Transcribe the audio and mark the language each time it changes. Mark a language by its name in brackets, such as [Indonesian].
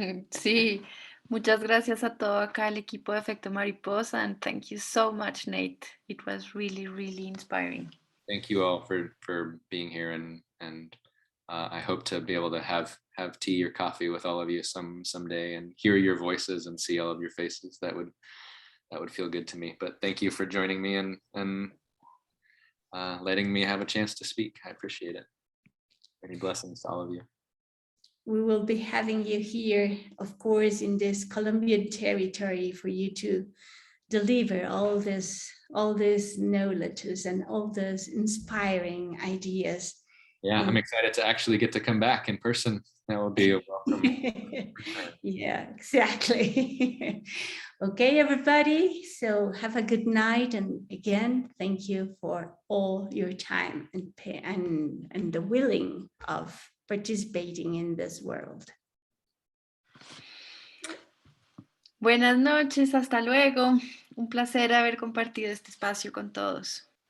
[Spanish] Sí, muchas gracias a todo acá el equipo de Efecto Mariposa, [English] and thank you so much, Nate. It was really, really inspiring. Thank you all for being here, and I hope to be able to have tea or coffee with all of you someday and hear your voices and see all of your faces. That would feel good to me. But thank you for joining me and letting me have a chance to speak. I appreciate it. Many blessings to all of you. We will be having you here, of course, in this Colombian territory for you to deliver all this knowledge and all those inspiring ideas. Yeah, I'm excited to actually get to come back in person. That will be a welcome. Yeah, exactly. Okay, everybody. So have a good night. And again, thank you for all your time and the willing of participating in this world. [Spanish] Buenas noches, hasta luego. Un placer haber compartido este espacio con todos.